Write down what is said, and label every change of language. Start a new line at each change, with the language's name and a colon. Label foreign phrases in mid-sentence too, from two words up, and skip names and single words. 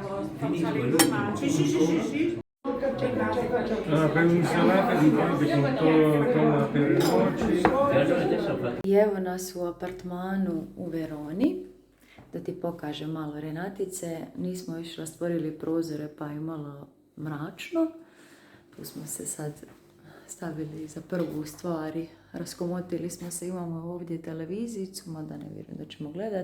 Italian: Per un'insalata di base con tomate e noci.
Croatian: I evo nas u apartmanu u Veroni. Da ti pokažem malo Renatice. Nismo još rastvorili prozore pa je malo mračno. Tu smo se sad stavili za prvu stvari. Raskomotili smo se, imamo ovdje televizijicu, mada ne vjerujem da ćemo gledat.